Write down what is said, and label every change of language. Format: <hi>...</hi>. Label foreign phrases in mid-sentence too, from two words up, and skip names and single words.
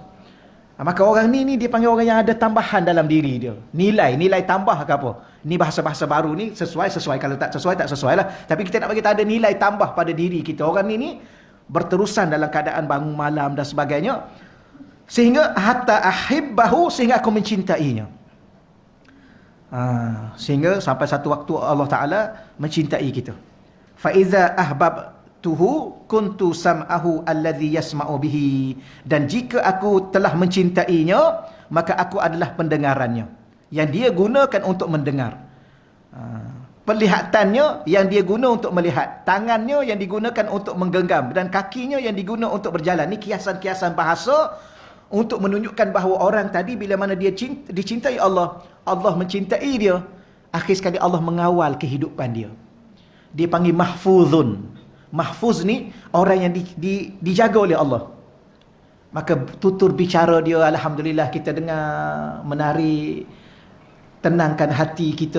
<ms>Maka orang ni dia panggil orang yang ada tambahan dalam diri dia. Nilai tambah ke apa? Ni bahasa-bahasa baru ni sesuai. Kalau tak sesuai lah. Tapi kita nak bagi ada nilai tambah pada diri kita. Orang ni berterusan dalam keadaan bangun malam dan sebagainya.</ms> <ar>Sehingga حتى أحبه,</ar> <ms>sehingga aku mencintainya. Sehingga sampai satu waktu Allah Ta'ala mencintai kita.</ms> <ar>فإذا أحببته كنت سمعه الذي يسمع به.</ar> <ms>Dan jika aku telah mencintainya, maka aku adalah pendengarannya yang dia gunakan untuk mendengar. Penglihatannya yang dia guna untuk melihat, tangannya yang digunakan untuk menggenggam, dan kakinya yang digunakan untuk berjalan. Ini kiasan-kiasan bahasa untuk menunjukkan bahawa orang tadi bila mana dia dicintai Allah, Allah mencintai dia, akhir sekali Allah mengawal kehidupan dia. Dia panggil mahfuzun. Mahfuz ni orang yang dijaga oleh Allah. Maka tutur bicara dia, alhamdulillah kita dengar menarik, tenangkan hati kita.</ms>